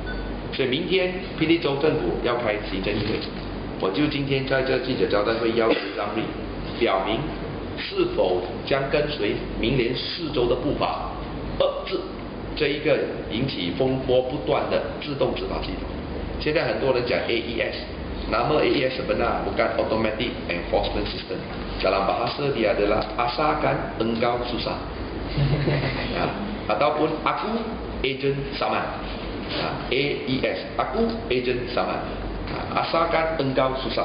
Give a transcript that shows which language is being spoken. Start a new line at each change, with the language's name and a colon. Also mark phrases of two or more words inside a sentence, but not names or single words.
Chinese: 所以明天霹雳州政府要开行政议会，我就今天在这记者招待会要求张律表明是否将跟随明年4州的步伐，遏制这一个引起风波不断的自动执法系统。现在很多人讲
Malay: AES，nama AES sebenar bukan
English: Automatic Enforcement System.
Malay: Dalam bahasa dia adalah asalkan engkau susah. Ataupun aku ejen Saman. AES, aku ejen Saman. Asalkan engkau susah.